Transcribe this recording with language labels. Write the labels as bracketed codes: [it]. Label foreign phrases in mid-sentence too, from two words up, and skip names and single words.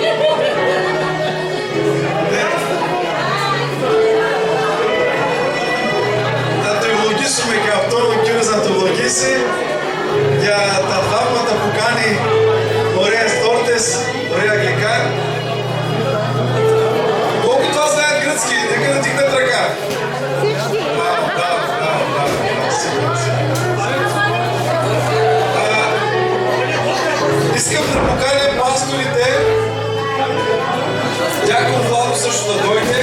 [el] Θα το ευλογήσουμε και αυτό, ο κύριος να το ευλογήσει για τα θαύματα που κάνει. Ωραίες τόρτες, ωραία γλυκά. [bg] Колко това знаят гръцки? Нека да дигнат ръка. Искам да поканя пасторите, дякон Владо също да дойде.